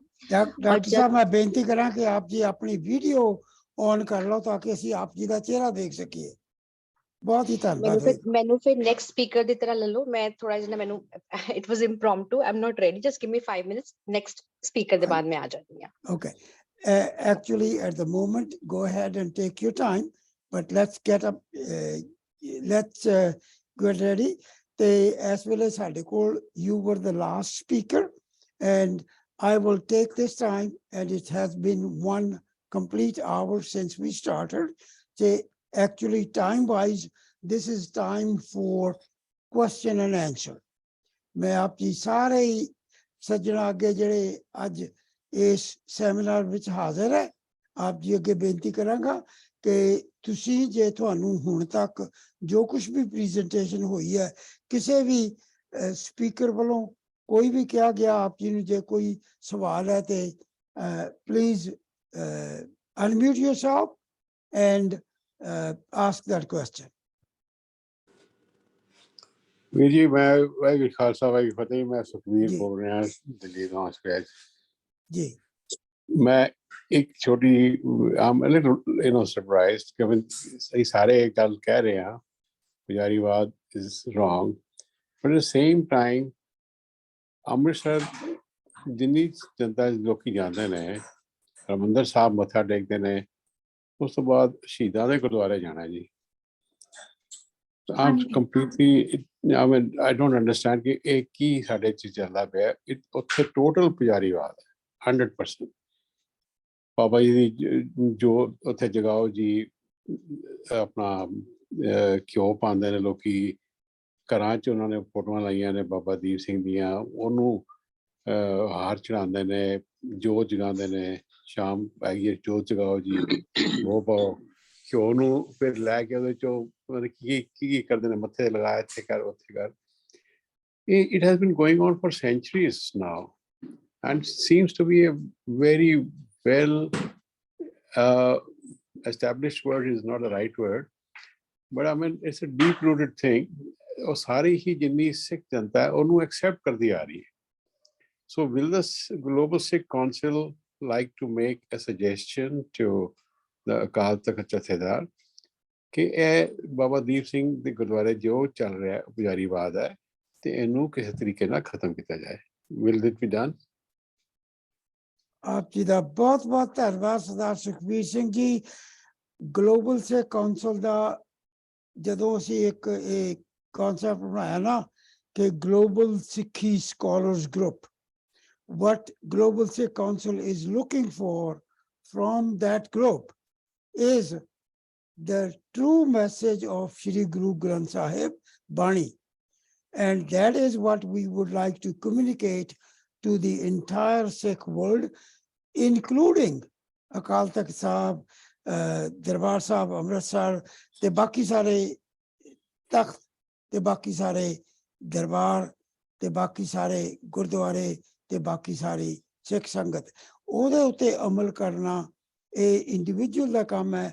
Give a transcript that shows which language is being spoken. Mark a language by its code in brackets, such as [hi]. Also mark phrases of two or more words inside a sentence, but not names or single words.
[pa] ਡਾਕਟਰ ਸਾਹਿਬ, ਮੈਂ ਬੇਨਤੀ ਕਰਾਂ ਕਿ ਆਪ ਜੀ ਆਪਣੀ [en] video on [pa] ਕਰ ਲਓ ਤਾਂ ਕਿ ਅਸੀਂ ਆਪ ਜੀ ਦਾ ਚਿਹਰਾ ਦੇਖ ਸਕੀਏ। ਬਹੁਤ ਹੀ ਧੰਨਵਾਦ। ਮੈਨੂੰ ਫਿਰ [en] next speaker [pa] ਦੀ ਤਰ੍ਹਾਂ ਲੈ ਲਓ, ਮੈਂ ਥੋੜਾ ਜਿਹਾ ਮੈਨੂੰ [en] it was impromptu, I am not ready, just give me 5 minutes, next speaker [pa] ਦੇ ਬਾਅਦ ਮੈਂ ਆ ਜਾਂਦੀ ਹਾਂ। [en] Okay, actually at the moment go ahead and take your time, but let's get up, let's get ready। [pa] ਤੇ ਇਸ ਵੇਲੇ ਸਾਡੇ ਕੋਲ [en] you were the last speaker and I will take this time, and it has been 1 complete hour since we started। So actually time wise this is time for question and answer। [pa] ਮੈਂ ਆਪ ਜੀ ਸਾਰੇ ਸੱਜਣਾ ਅੱਗੇ ਜਿਹੜੇ ਅੱਜ ਇਸ ਸੈਮੀਨਾਰ ਵਿੱਚ ਹਾਜ਼ਰ ਹੈ, ਆਪ ਜੀ ਅੱਗੇ ਬੇਨਤੀ ਕਰਾਂਗਾ ਕਿ ਤੁਸੀਂ ਜੇ ਤੁਹਾਨੂੰ ਹੁਣ ਤੱਕ ਜੋ ਕੁਝ ਵੀ ਪ੍ਰੈਜੈਂਟੇਸ਼ਨ ਹੋਈ ਹੈ, ਕਿਸੇ ਵੀ ਸਪੀਕਰ ਵੱਲੋਂ ਕੋਈ ਵੀ ਕਿਹਾ ਗਿਆ, ਆਪ ਜੀ ਨੂੰ ਜੇ ਕੋਈ ਸਵਾਲ ਹੈ ਤੇ ਪਲੀਜ਼ [en] unmute yourself and ask that question। [pa] ਵੀਰ ਜੀ, ਮੈਂ ਵਾਹਿਗੁਰੂ ਖਾਲਸਾ ਵਾਹਿਗੁਰੂ ਫਤਿਹ। ਮੈਂ ਸੁਖਵੀਰ ਬੋਲ ਰਿਹਾ ਦਿੱਲੀ ਤੋਂ ਸਕ੍ਰੈਚ ਜੀ। ਮੈਂ ਇੱਕ ਛੋਟੀ ਆਮ ਸਰਪ੍ਰਾਈਜ਼ਡ ਕਿ ਅਸੀਂ ਸਾਰੇ ਇੱਕ ਗੱਲ ਕਹਿ ਰਹੇ ਹਾਂ, ਪੁਜਾਰੀਵਾਦ [en] is wrong, but at same time [pa] ਅੰਮ੍ਰਿਤਸਰ ਜਿੰਨੀ ਜਨਤਾ ਲੋਕੀ ਜਾਂਦੇ ਨੇ, ਹਰਿਮੰਦਰ ਸਾਹਿਬ ਮੱਥਾ ਟੇਕਦੇ ਨੇ, ਉਸ ਤੋਂ ਬਾਅਦ ਸ਼ਹੀਦਾਂ ਦੇ ਗੁਰਦੁਆਰੇ ਜਾਣਾ ਜੀ। [en] I'm completely, I mean, I don't understand [pa] ਕਿ ਇਹ ਕੀ ਸਾਡੇ 'ਚ ਚੱਲਦਾ ਪਿਆ। ਉੱਥੇ ਟੋਟਲ ਪੁਜਾਰੀਵਾਦ ਹੈ 100%। ਬਾਬਾ ਜੀ ਦੀ ਜੋ ਉੱਥੇ ਜਗਾਓ ਜੀ ਆਪਣਾ ਘਿਓ ਪਾਉਂਦੇ ਨੇ ਲੋਕੀ, ਘਰਾਂ 'ਚ ਉਹਨਾਂ ਨੇ ਫੋਟੋਆਂ ਲਾਈਆਂ ਨੇ ਬਾਬਾ ਦੀਪ ਸਿੰਘ ਦੀਆਂ, ਉਹਨੂੰ ਹਾਰ ਚੜਾਉਂਦੇ ਨੇ, ਜੋਤ ਜਗਾਉਂਦੇ ਨੇ, ਸ਼ਾਮ ਹੈਗੀ ਹੈ ਜੋਤ ਜਗਾਓ ਜੀ, ਉਹ ਪਾਓ ਘਿਓ ਨੂੰ, ਫਿਰ ਲੈ ਕੇ ਉਹਦੇ 'ਚੋਂ ਮਤਲਬ ਕੀ ਕਰਦੇ ਨੇ, ਮੱਥੇ ਤੇ ਲਗਾ, ਇੱਥੇ ਕਰ ਉੱਥੇ ਕਰ। [en] It has been going on for centuries now and seems to be a very well established word is not the right word, but I mean it's a deep rooted thing. [pa] ਉਹ ਸਾਰੀ ਹੀ ਜਿੰਨੀ ਸਿੱਖ ਜਨਤਾ ਹੈ ਉਹਨੂੰ accept ਕਰਦੀ ਆ ਰਹੀ ਹੈ। [en] So will the Global Sikh Council like to make a suggestion to the [pa] ਅਕਾਲ ਤਖ਼ਤ ਜਥੇਦਾਰ ਕਿ ਇਹ ਬਾਬਾ ਦੀਪ ਸਿੰਘ ਦੇ ਗੁਰਦੁਆਰੇ ਜੋ ਚੱਲ ਰਿਹਾ ਪੁਜਾਰੀਵਾਦ ਹੈ ਤੇ ਇਹਨੂੰ ਕਿਸੇ ਤਰੀਕੇ ਨਾਲ ਖਤਮ ਕੀਤਾ ਜਾਏ? [en] Will it be done? [pa] ਆਪ ਜੀ ਦਾ ਬਹੁਤ ਬਹੁਤ ਧੰਨਵਾਦ ਸਰਦਾਰ ਸੁਖਬੀਰ ਸਿੰਘ ਜੀ। ਗਲੋਬਲ ਸਿੱਖ ਕੌਂਸਲ ਦਾ ਜਦੋਂ ਅਸੀਂ ਇੱਕ ਇਹ ਕਨਸੈਪਟ ਬਣਾਇਆ ਨਾ ਕਿ ਗਲੋਬਲ ਸਿੱਖੀ ਸਕਾਲਰਸ ਗਰੁੱਪ, [en] what Global Sikh Council is looking for from that group is the true message of Shri Guru Granth Sahib Bani. And that is what we would like to communicate to the entire Sikh world, including Akal Takht Sahib, Darbar Sahib, Amritsar, [pa] ਤੇ ਬਾਕੀ ਸਾਰੇ ਤਖ਼ਤ, ਤੇ ਬਾਕੀ ਸਾਰੇ ਦਰਬਾਰ, ਤੇ ਬਾਕੀ ਸਾਰੇ ਗੁਰਦੁਆਰੇ, ਤੇ ਬਾਕੀ ਸਾਰੀ ਸਿੱਖ ਸੰਗਤ ਉਹਦੇ ਉੱਤੇ ਅਮਲ ਕਰਨਾ ਇਹ ਇੰਡੀਵਿਜੂਅਲ ਦਾ ਕੰਮ ਹੈ।